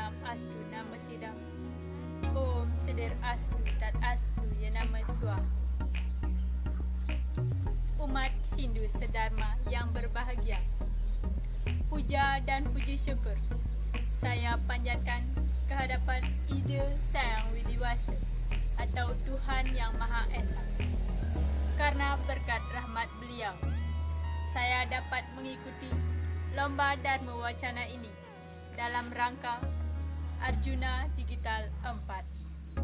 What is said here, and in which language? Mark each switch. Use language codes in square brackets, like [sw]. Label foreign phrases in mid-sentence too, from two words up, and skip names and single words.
[sa] Astu Nama Sidang. Om Sedir Astu Tat Astu Ya Nama Swaha. [id] Umat Hindu sedharma yang berbahagia, puja dan puji syukur saya panjatkan kehadapan Ida Sang Widiwasa atau Tuhan Yang Maha Esa. Karena berkat rahmat beliau, saya dapat mengikuti lomba Dharma Wacana ini dalam rangka Arjuna Digital 4.